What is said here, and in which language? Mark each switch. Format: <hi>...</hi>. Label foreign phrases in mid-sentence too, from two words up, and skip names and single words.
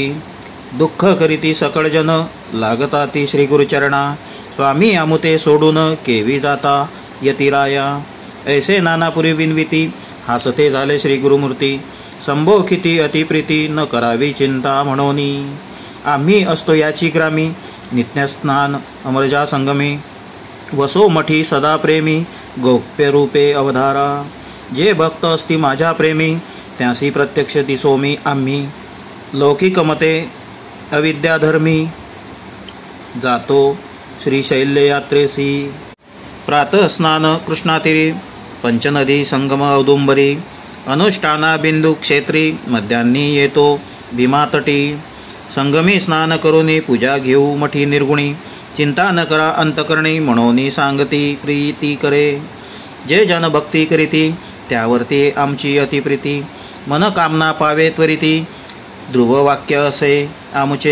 <mr>दुःख करीती सकळ जन लागता ती श्री गुरुचरणा. स्वामी आमुते सोडून केवी जाता यतिराया. ऐसे नानापुरी विनविती हासते झाले श्री गुरुमूर्ती. संबोखिती अतिप्रीती न करावी चिंता म्हणोनी. आम्ही असतो याची ग्रामी नित्यस्नान अमरजा संगमी. वसो मठी सदा प्रेमी गोप्य रूपे अवधारा. जे भक्त असती माझ्या प्रेमी त्यासी प्रत्यक्ष दिसो मी आम्ही. लौकिक मते अविद्याधर्मी जातो श्रीशैल्य यात्रेसी. प्रातः स्नान कृष्णातीरी पंचनदी संगम औदुंबरी. अनुष्ठाना बिंदू क्षेत्री मध्यान्नी येतो भीमातटी. संगमी स्नान करुनी पूजा घेऊ मठी निर्गुणी. चिंता न करा अंतकरणी म्हणून सांगती प्रीती करे. जे जन भक्ती करीती त्यावरती आमची अतिप्रीती. मन कामना पावे त्वरिती ध्रुववाक्य असे आमुचे.</mr>